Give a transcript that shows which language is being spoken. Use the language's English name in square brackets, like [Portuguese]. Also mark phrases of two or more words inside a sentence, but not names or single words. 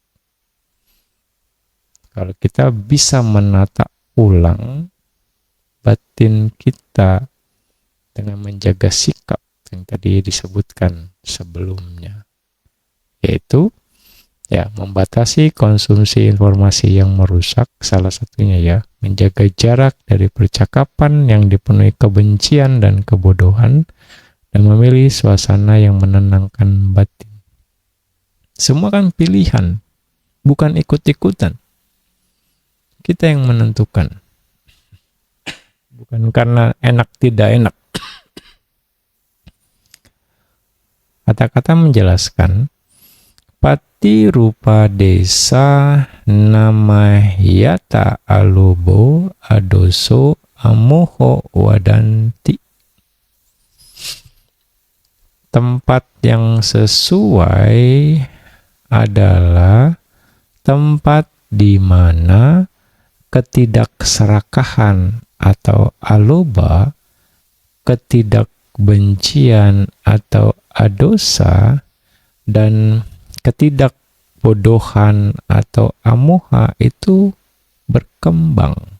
[Indonesian] Kalau kita bisa menata ulang batin kita dengan menjaga sikap yang tadi disebutkan sebelumnya, yaitu ya membatasi konsumsi informasi yang merusak, salah satunya ya menjaga jarak dari percakapan yang dipenuhi kebencian dan kebodohan, dan memilih suasana yang menenangkan batin. Semua kan pilihan. bukan ikut-ikutan. Kita yang menentukan. Bukan karena enak tidak enak. Kata-kata menjelaskan, [Pali] pati rupa desa namayata alobo adoso amoho wadanti. [Indonesian] Tempat yang sesuai adalah tempat di mana ketidakserakahan atau aloba, ketidakbencian atau adosa, dan ketidakbodohan atau amoha itu berkembang.